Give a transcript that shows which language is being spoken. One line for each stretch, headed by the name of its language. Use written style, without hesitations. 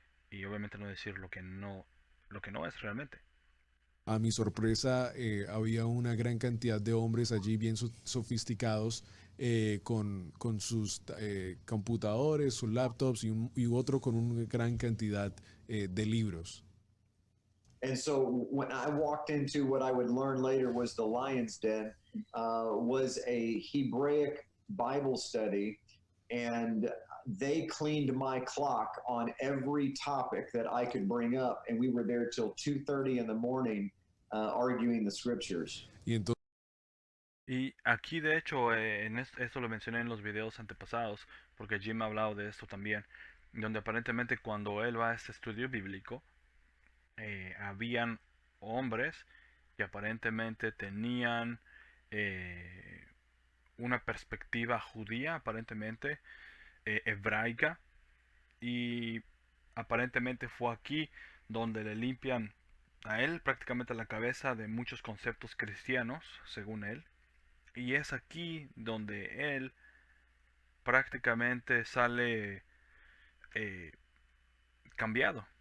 Spanish: Y obviamente no decir lo que no es realmente. A mi sorpresa, había una gran cantidad de hombres allí bien sofisticados con sus computadores, sus laptops y otro con una gran cantidad de libros.
English: And so when I walked into what I would learn later was the Lion's Den, was a Hebraic Bible study, and they cleaned my clock on every topic that I could bring up, and we were there till 2:30 in the morning arguing the scriptures.
Spanish: Y entonces Y aquí de hecho, esto lo mencioné en los videos antepasados, porque Jim ha hablado de esto también, donde aparentemente cuando él va a este estudio bíblico, habían hombres que aparentemente tenían eh, una perspectiva judía, aparentemente hebraica, y aparentemente fue aquí donde le limpian a él prácticamente la cabeza de muchos conceptos cristianos, según él, y es aquí donde él prácticamente sale eh, cambiado.